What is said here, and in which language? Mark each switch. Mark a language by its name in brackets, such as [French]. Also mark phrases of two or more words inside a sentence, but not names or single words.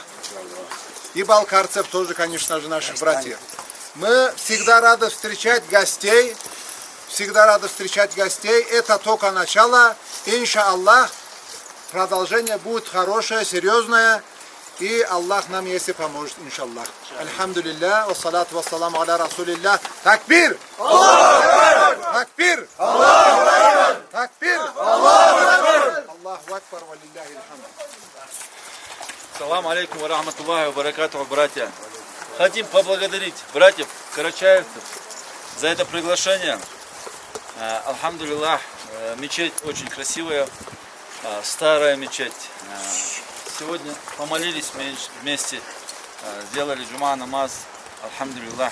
[Russian] И балкарцев тоже, конечно же, наших братьев. Мы всегда рады встречать гостей. Всегда рады встречать гостей. Это только начало. Иншаллах, продолжение будет хорошее, серьезное. И Аллах нам если поможет, иншаллах. [Arabic] الحمد لله، والصلاة والسلام على رسول الله. تكبير! تكبير! تكبير! الله أكبر، ولله الحمد. سلام عليكم ورحمة الله وبركاته, [Russian] братья. Хотим поблагодарить братьев карачаевцев за это приглашение. Альхамдулиллах, мечеть очень красивая, старая мечеть. Сегодня помолились вместе, сделали джума намаз, альхамдулиллах.